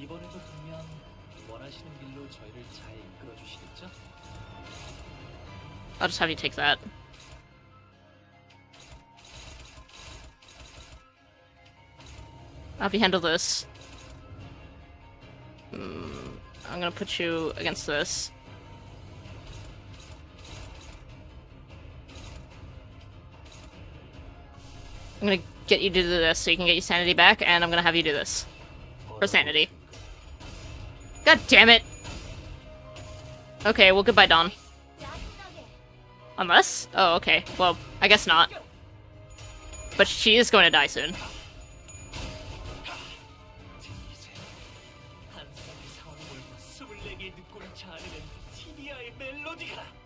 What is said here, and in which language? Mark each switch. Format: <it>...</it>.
<ko>이번에도 분명 원하시는 길로 저희를 잘 이끌어 주시겠죠?</ko> <en>I'll just have you take that. I'll have you handle this. I'm gonna put you against this. I'm gonna get you to do this so you can get your sanity back, and I'm gonna have you do this. For sanity. God damn it! Okay, well, goodbye, Dawn. Unless? Oh, okay. Well, I guess not. But she is going to die soon.</en> <ko>한쌍의 상황을 24개의 늑골을 자아내는 티비아의 멜로디가.</ko>